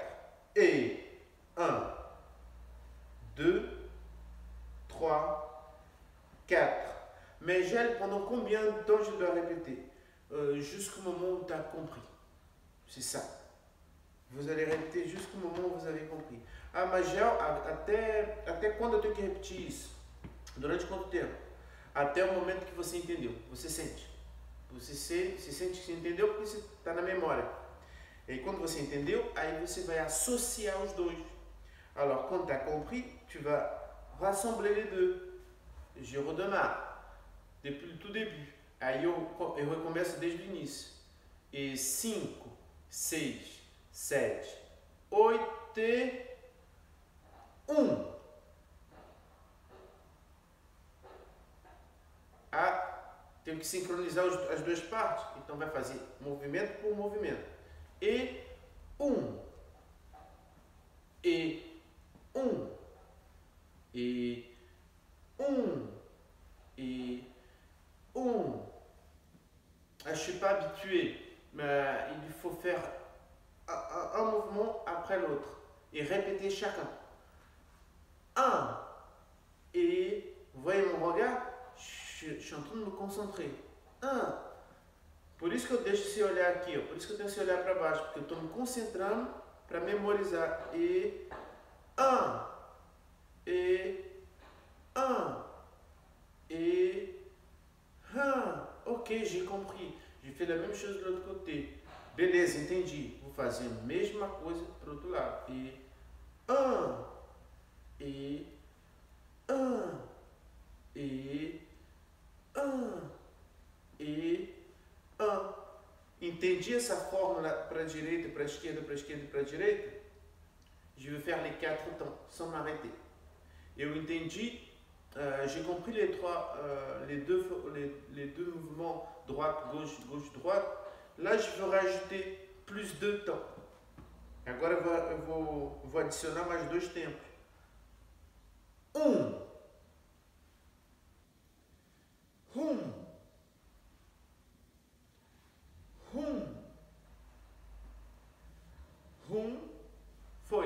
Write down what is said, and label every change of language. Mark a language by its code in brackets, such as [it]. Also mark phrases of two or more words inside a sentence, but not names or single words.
[fr] Et 1, 2, 3, 4. Mais gel, pendant combien de temps je dois répéter? Jusqu'au moment où tu as compris. C'est ça. Vous allez répéter jusqu'au moment où vous avez compris. [pt] Ah, mas gel, até quando eu tenho que repetir isso? Durante quanto tempo? Até o momento que você entendeu. Você sente. Você sente que você entendeu porque você está na memória. E aí, quando você entendeu, aí você vai associar os dois. [fr] Alors, quand tu as compris, tu vas rassembler les deux. Je redémarre. Depuis le tout début. [pt] Aí eu recomeço desde o início. E 5, 6, 7, 8 e 1. Tenho que sincronizar as duas partes. Então vai fazer movimento por movimento. E 1. [fr] Et 1. Et 1. Et 1. Je ne suis pas habitué, mais il faut faire un mouvement après l'autre et répéter chacun. 1. Et vous voyez mon regard, je suis en train de me concentrer. 1. [pt] Por isso que eu deixo esse olhar aqui, ó. Por isso que eu tenho esse olhar para baixo, porque eu estou me concentrando para memorizar. [fr] Et 1. Et 1. Et 1. Ok, j'ai compris. J'ai fait la même chose de l'autre côté. [pt] Beleza, entendi. Vou fazer a mesma coisa para o outro lado. E 1. E 1. E 1. E 1. Entendi essa fórmula para a direita, para a esquerda, para a esquerda e para a direita? [fr] Je vais faire les 4 temps, sans m'arrêter. [pt] Eu entendi. [fr] J'ai compris les deux mouvements droite, gauche, gauche, droite. Là, je veux rajouter plus de temps. [pt] Agora eu vou adicionar mais 2 tempos. 1. 1. 1. 1. Foi.